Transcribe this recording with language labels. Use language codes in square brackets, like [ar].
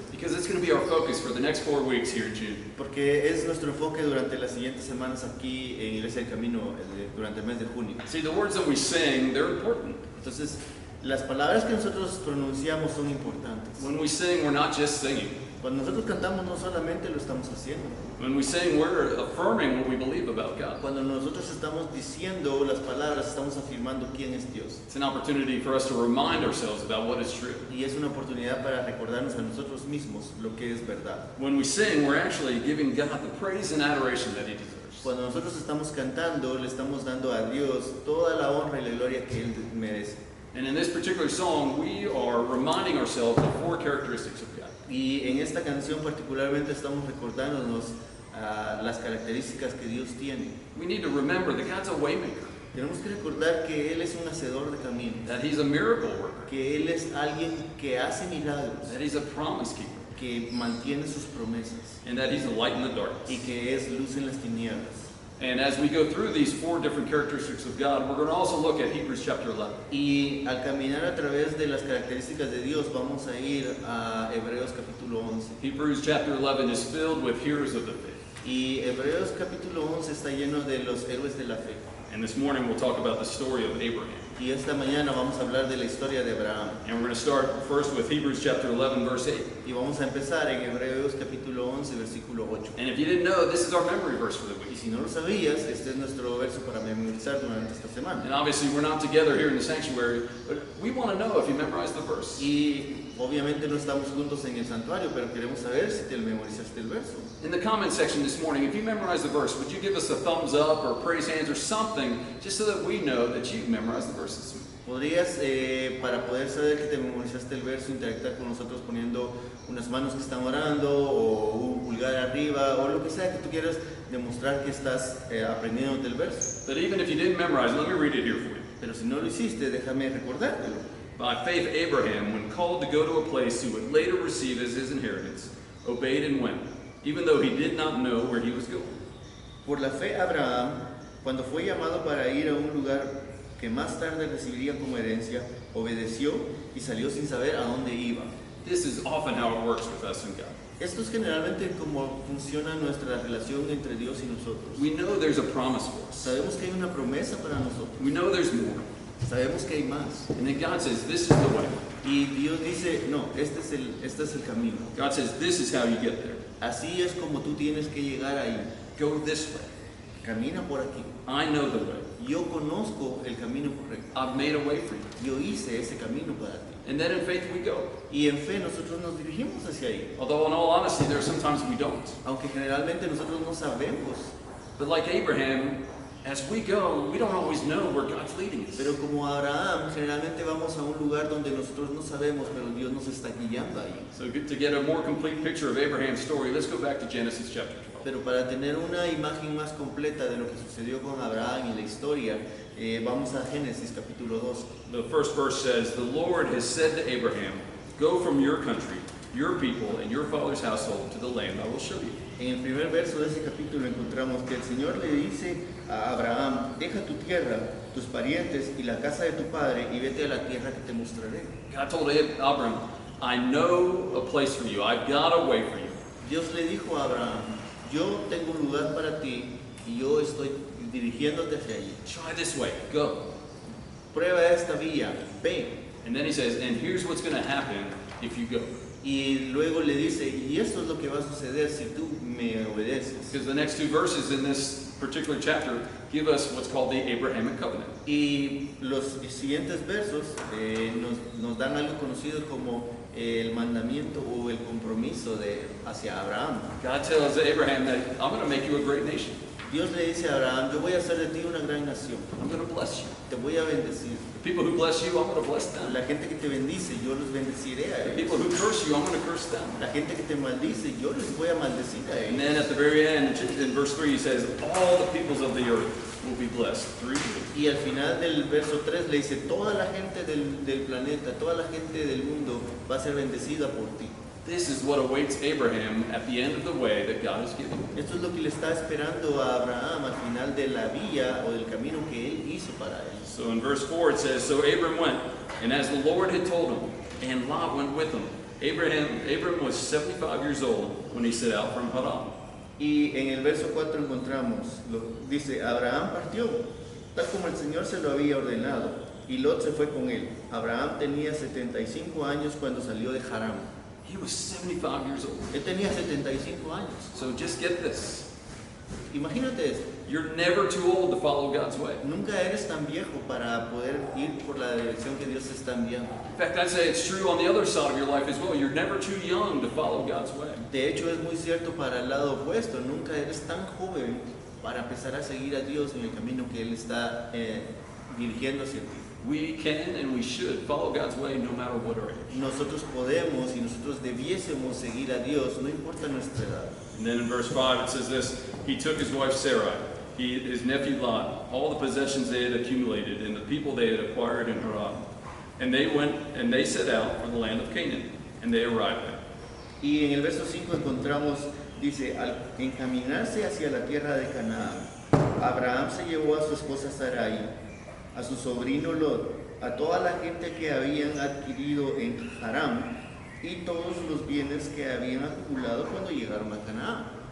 [en] Because it's going to be our focus for the next 4 weeks here in June. [es] Porque es nuestro enfoque durante las siguientes semanas aquí en Iglesia del Camino durante el mes de junio. [en] See, the words that we sing, they're important. [es] Entonces, las palabras que nosotros pronunciamos son importantes. [en] When we sing, we're not just singing. [es] Cuando nosotros cantamos no solamente lo estamos haciendo. [en] When we sing, we're affirming what we believe about God. [es] Cuando nosotros estamos diciendo las palabras, estamos afirmando quién es Dios. [en] It's an opportunity for us to remind ourselves about what is true. [es] Y es una oportunidad para recordarnos a nosotros mismos lo que es verdad. [en] When we sing, we're actually giving God the praise and adoration that He deserves. [es] Cuando nosotros estamos cantando, le estamos dando a Dios toda la honra y la gloria que Él merece. [en] And in this particular song, we are reminding ourselves of 4 characteristics of God. [es] Y en esta canción particularmente estamos recordándonos las características que Dios tiene. [en] We need to remember that God's a waymaker, [es] Tenemos que recordar que Él es un hacedor de caminos, [en] that He's a miracle worker, [es] que Él es alguien que hace milagros, [en] that He's a promise keeper, [es] que mantiene sus promesas [en] and that He's a light in the [es] y [en] darkness. [es] que es luz en las tinieblas. [en] And as we go through these 4 different characteristics of God, we're going to also look at Hebrews chapter 11. [es] Y al caminar a través de las características de Dios vamos a ir a Hebreos capítulo 11. [en] Hebrews chapter 11 is filled with heroes of the faith. [es] Y Hebreos capítulo 11 está lleno de los héroes de la fe. [en] And this morning we'll talk about the story of Abraham. [es] Y esta mañana vamos a hablar de la historia de Abraham. [en] And we're going to start first with Hebrews chapter 11 verse 8. [es] Y vamos a empezar en Hebreos capítulo 11, versículo 8. [en] And if you didn't know, this is our memory verse for the [es] Y [en] week. [es] si no lo sabías, este es nuestro verso para memorizar durante esta semana. [en] And obviously we're not together here in the sanctuary, but we want to know if you memorized the verse. [es] Y obviamente no estamos juntos en el santuario, pero queremos saber si te memorizaste el verso. [en] In the comment section this morning, if you memorized the verse, would you give us a thumbs up or praise hands or something, just so that we know that you've memorized the verse this week? [es] Podrías, para poder saber que te memorizaste el verso, interactuar con nosotros poniendo unas manos que están orando o un pulgar arriba o lo que sea que tú quieras demostrar que estás aprendiendo del verso. [en] But even if you didn't memorize it, let me read it here for you. [es] Pero si no lo hiciste, déjame recordártelo. [en] By faith, Abraham, when called to go to a place he would later receive as his inheritance, obeyed and went, even though he did not know where he was going. [es] Por la fe, Abraham, cuando fue llamado para ir a un lugar que más tarde recibiría como herencia, obedeció y salió sin saber a dónde iba. [en] This is often how it works with us and God. [es] Esto es generalmente como funciona nuestra relación entre Dios y nosotros. [en] We know there's a promise for us. [es] Sabemos que hay una promesa para nosotros. [en] We know there's more. [es] Sabemos que hay más. [en] And then God says, this is the way. [es] Y Dios dice, no, este es el camino. [en] God says, this is how you get there. [es] Así es como tú tienes que llegar ahí. [en] Go this way. [es] Camina por aquí. [en] I know the way. [es] Yo conozco el camino correcto. [en] I've made a way for you. [es] Yo hice ese camino para ti. [en] And then in faith we go. [es] Y en fe nosotros nos dirigimos hacia ahí. [en] Although in all honesty, there are sometimes we don't. [es] Aunque generalmente nosotros no sabemos. [en] But like Abraham, as we go, we don't always know where God's leading us. [es] Pero como Abraham, generalmente vamos a un lugar donde nosotros no sabemos, pero Dios nos está guiando ahí. [en] So to get a more complete picture of Abraham's story, let's go back to Genesis chapter 12. [es] Pero para tener una imagen más completa de lo que sucedió con Abraham y la historia, vamos a Génesis capítulo 2. [en] The first verse says, the Lord has said to Abraham, go from your country, your people, and your father's household to the land I will show you. [es] En el primer verso de ese capítulo encontramos que el Señor le dice a Abraham, deja tu tierra, tus parientes y la casa de tu padre y vete a la tierra que te mostraré. [en] God told Abraham, I know a place for you. I've got a way for you. [es] Dios le dijo a Abraham, yo tengo un lugar para ti y yo estoy dirigiéndote hacia allí. [en] Try this way. Go. [es] Prueba esta vía, ve. [en] And then he says, and here's what's going to happen if you go. [es] Y luego le dice, y esto es lo que va a suceder si tú me obedeces. [en] Because the next 2 verses in this particular chapter give us what's called the Abrahamic covenant. [es] Y los siguientes versos nos dan algo conocido como el mandamiento o el compromiso hacia Abraham. [en] God tells Abraham that I'm going to make you a great nation. [es] Dios le dice a Abraham, yo voy a hacer de ti una gran nación, [en] I'm going to bless you. [es] te voy a bendecir. [en] The people who bless you, I'm going to bless them. [es] La gente que te bendice, yo los bendeciré a [en] The [es] ellos. [en] people who curse you, I'm going to curse them. [es] La gente que te maldice, yo les voy a maldecir a [en] And [es] ellos. [en] then at the very end, in verse 3, he says, all the peoples of the earth will be blessed through you. [es] Y al final del verso 3 le dice, toda la gente del planeta, toda la gente del mundo va a ser bendecida por ti. [en] This is what awaits Abraham at the end of the way that God has given him. [es] Esto es lo que le está esperando a Abraham al final de la vía o del camino que él hizo para él. [en] So in verse 4 it says, So Abram went, and as the Lord had told him, and Lot went with him. Abram was 75 years old when he set out from Haran. [es] Y en el verso 4 encontramos, dice, Abraham partió, tal como el Señor se lo había ordenado, y Lot se fue con él. Abraham tenía 75 años cuando salió de Harán. [en] He was 75 years old. [es] Él tenía 75 años. [en] So just get this. [es] Imagínate esto. [en] You're never too old to follow God's way. [es] Nunca eres tan viejo para poder ir por la dirección que Dios te está enviando. [en] In fact, I'd say it's true on the other side of your life as well. You're never too young to follow God's way. [es] De hecho, es muy cierto para el lado opuesto. Nunca eres tan joven para empezar a seguir a Dios en el camino que Él está dirigiendo hacia ti. [en] We can and we should follow God's way no matter what our age. [es] Nosotros podemos y nosotros debiésemos seguir a Dios, no importa nuestra edad. [en] And then in verse 5 it says this, He took his wife Sarai, his nephew Lot, all the possessions they had accumulated and the people they had acquired in Haran. And they went and they set out for the land of Canaan, and they arrived there. [es] Y en el verso 5 encontramos, dice, al encaminarse hacia la tierra de Canaán, Abraham se llevó a su esposa Sarai, a su sobrino Lot, a toda la gente que habían adquirido en Harán y todos los bienes que habían acumulado cuando llegaron a Canaán.